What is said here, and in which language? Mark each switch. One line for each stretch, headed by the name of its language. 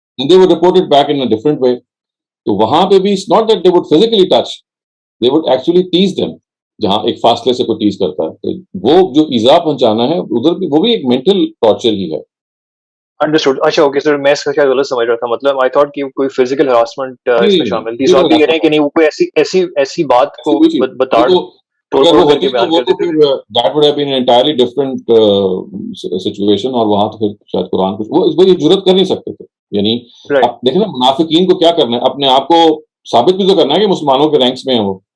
English: And they would report it back in a different way.
Urdu: تو وہاں پہ بھی
English: it's not that they would physically touch, they would actually tease them.
Urdu: جہاں ایک فاصلے سے کوئی ٹیز کرتا ہے تو وہ جو ایذا پہنچانا ہے ادھر بھی وہ بھی ایک مینٹل ٹارچر ہی ہے.
English: Understood.
Urdu: اچھا اوکے سر، میں اس کا کیا غلط سمجھ رہا تھا. مطلب
English: I thought
Urdu: کہ کوئی فزیکل ہراسمنٹ اس میں شامل تھی. آپ یہ کہہ رہے ہیں کہ نہیں، وہ کوئی ایسی بات کو بتا اگر وہ ہوتی تو وہ تو پھر
English: that would have been an entirely different situation.
Urdu: اور وہاں تو پھر شاید قرآن کچھ وہ یہ جرت کر نہیں سکتے تھے. یعنی اب دیکھیں نا، منافقین کو کیا کرنا ہے، اپنے آپ کو ثابت بھی تو کرنا ہے کہ مسلمانوں کے رینکس میں ہیں وہ.